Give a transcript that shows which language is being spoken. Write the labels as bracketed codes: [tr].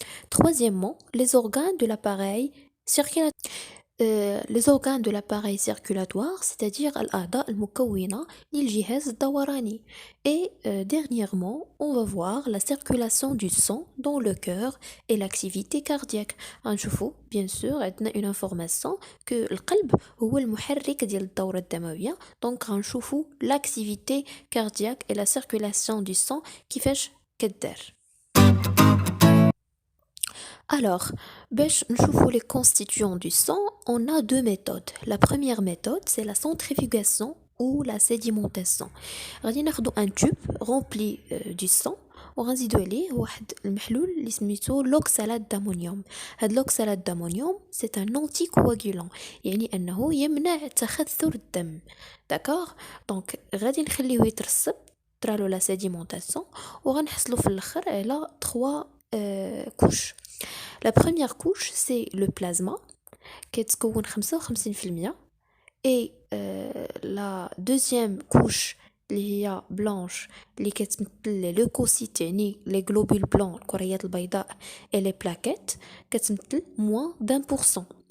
[fr] Troisièmement, les organes de l'appareil circulatoire, c'est-à-dire [ar] الأعضاء المكونة للجهاز الدوراني. [fr] Et dernièrement, on va voir la circulation du sang dans le cœur et l'activité cardiaque. [ar] غنشوفوا [fr] bien sûr [ar] عندنا [fr] une information que [ar] القلب هو المحرك ديال الدورة الدموية. [fr] Donc [ar] غنشوفوا [fr] l'activité cardiaque et la circulation du sang [ar] كيفاش كدار. [fr] Alors, [ar] باش نشوفوا [fr] les constituants du sang, on a deux méthodes. La première méthode, c'est la centrifugation ou la sédimentation. [ar] غادي ناخدو [fr] un tube rempli du sang [ar] وغنزيدو عليه واحد المحلول اللي سميتو l'oxalate d'ammonium. هاد l'oxalate d'ammonium, [fr] c'est un anticoagulant, [ar] يعني أنه يمنع تخثر الدم. [fr] D'accord? [ar] Donc, غادي نخليوه يترسب طرالو la sédimentation وغنحصلو في الآخر على 3 couches. [fr] La première couche, c'est le plasma, qui est 55%, et la deuxième couche, [ar] اللي هي [fr] blanche, [ar] اللي كتمثل [fr] les leucocytes يعني les globules blancs [ar] الكريات البيضاء [fr] et les plaquettes [ar] كتمثل [fr] moins d'1%.